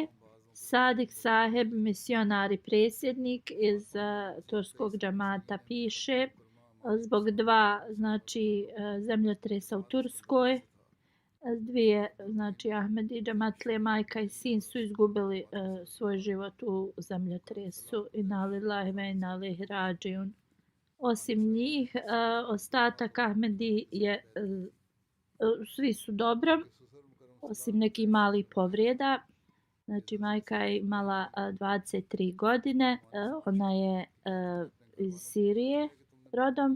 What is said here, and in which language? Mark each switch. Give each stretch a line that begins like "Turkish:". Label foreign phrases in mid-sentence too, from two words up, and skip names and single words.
Bosnian: Sadik Saheb, misionar i predsjednik iz turskog džamata, piše: zbog 2, znači, zemljotresa u Turskoj Dvije, znači Ahmedi Džematlije, majka i sin su izgubili svoj život u zemljotresu.
Arabic: إنا لله وإنا إليه راجعون.
Bosnian: Osim njih, ostatak Ahmedi je, svi su dobro, osim nekih malih povrijeda. Znači majka je imala 23 godine, ona je iz Sirije rodom.